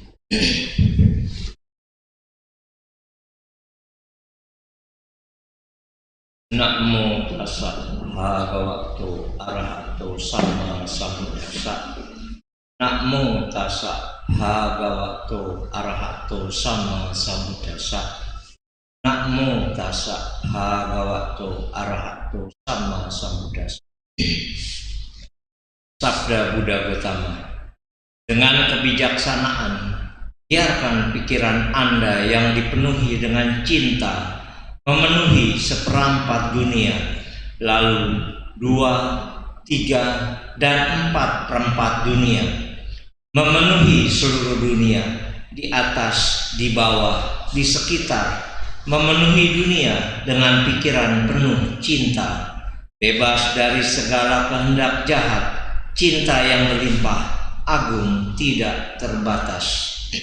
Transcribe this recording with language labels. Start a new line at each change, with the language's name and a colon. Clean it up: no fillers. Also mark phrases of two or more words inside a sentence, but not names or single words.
Pali: Namo tassa bhagavato arahato sama sambuddhassa. Namo tassa bhagavato arahato sama sambuddhassa. Namo tassa bhagavato arahato sama sambuddhassa.
Indonesian: Sabda Buddha Gautama. Dengan kebijaksanaan, biarkan pikiran Anda yang dipenuhi dengan cinta memenuhi seperempat dunia, lalu 2, 3, dan 4/4 dunia, memenuhi seluruh dunia, di atas, di bawah, di sekitar, memenuhi dunia dengan pikiran penuh cinta, bebas dari segala kehendak jahat, cinta yang berlimpah, agung, tidak terbatas.